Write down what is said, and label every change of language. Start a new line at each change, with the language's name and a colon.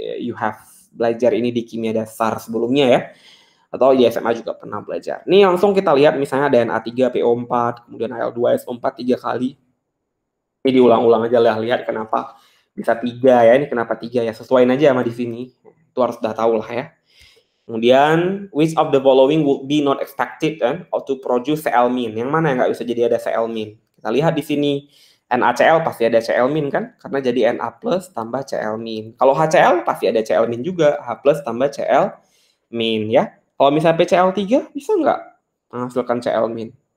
English: You have
Indonesian: belajar ini di kimia dasar sebelumnya ya. Atau di SMA juga pernah belajar. Ini langsung kita lihat misalnya ada Na3PO4, kemudian Al2SO4 3 kali. Ini diulang-ulang aja lah, lihat kenapa bisa 3 ya. Ini kenapa 3 ya, sesuaiin aja sama di sini. Itu harus udah tahu lah ya. Kemudian
English: which of the following would be not expected to produce Cl-.
Indonesian: Yang mana yang nggak bisa jadi ada Cl-. Kita lihat di sini NaCl pasti ada Cl- kan, karena jadi Na+ tambah Cl-. Kalau HCl pasti ada Cl- juga, H+ tambah Cl- ya. Kalau misalnya PCl3 bisa nggak menghasilkan Cl-.